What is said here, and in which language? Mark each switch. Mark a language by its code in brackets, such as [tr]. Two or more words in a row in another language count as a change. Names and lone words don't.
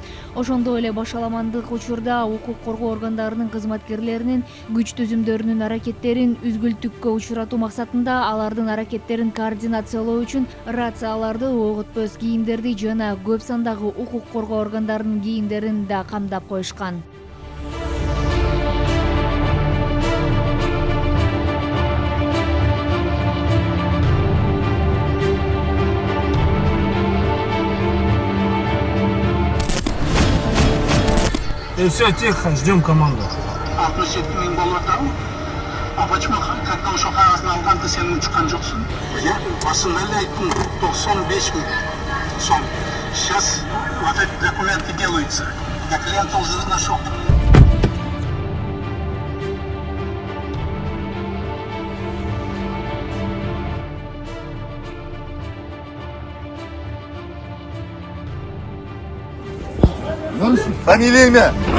[ky] Ошондой эле башаламандык учурда укук коргоо органдарынын кызматкерлеринин күч түзүмдөрүнүн аракеттерин үзгүлтүккө учуратуу максатында алардын аракеттерин координациялоо үчүн рацияларды, ок өтпөс кийимдерди жана көп сандагы укук коргоо органдарынын кийимдерин да камдап коюшкан. [ru] Все, тихо, ждем команду. [ky] 67 000 болуп атабы? [ru] А почему, когда [ky] ошо кагазын алганда сен учкан жоксуң? Басында эле айттым, 95 000 сом. [ru] Сейчас вот эти документы делаются. Я клиента уже нашел. Фамилия, имя?